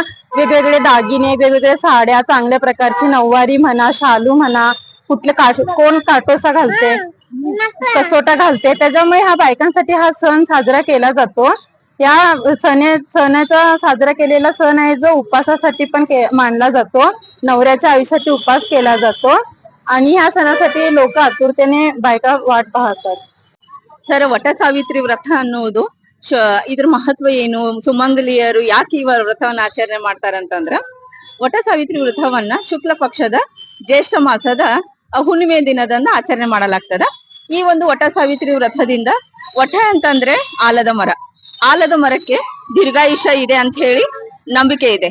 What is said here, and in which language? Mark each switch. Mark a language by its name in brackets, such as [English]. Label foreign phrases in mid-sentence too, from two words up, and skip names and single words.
[Marathi] वेगवेगळे दागिने, वेगवेगळ्या साड्या, चांगल्या प्रकारची नऊवारी म्हणा, शालू म्हणा, कुठले कोण काटोसा घालते, कसोटा घालते, त्याच्यामुळे ह्या बायकांसाठी हा सण साजरा केला जातो. या सणाचा साजरा केलेला सण आहे जो उपवासासाठी पण मानला जातो. नवऱ्याच्या आयुष्यासाठी उपवास केला जातो आणि ह्या सणासाठी लोक आतुरतेने बायका वाट पाहतात. [Kannada] ಸರ್, ವಟ ಸಾವಿತ್ರಿ ವ್ರತ ಅನ್ನೋದು ಇದ್ರ ಮಹತ್ವ ಏನು, ಸುಮಂಗಲಿಯರು ಯಾಕೆ ಈ ವ್ರತವನ್ನ ಆಚರಣೆ ಮಾಡ್ತಾರಂತಂದ್ರ, ವಟ ಸಾವಿತ್ರಿ ವ್ರತವನ್ನ ಶುಕ್ಲ ಪಕ್ಷದ ಜ್ಯೇಷ್ಠ ಮಾಸದ ಹುಣ್ಣಿಮೆ ದಿನದಂದು ಆಚರಣೆ ಮಾಡಲಾಗ್ತದ. ಈ ಒಂದು ವಟ ಸಾವಿತ್ರಿ ವ್ರತದಿಂದ, ವಟ ಅಂತಂದ್ರೆ ಆಲದ ಮರ, ಆಲದ ಮರಕ್ಕೆ ದೀರ್ಘಾಯುಷ ಇದೆ ಅಂತ ಹೇಳಿ ನಂಬಿಕೆ ಇದೆ.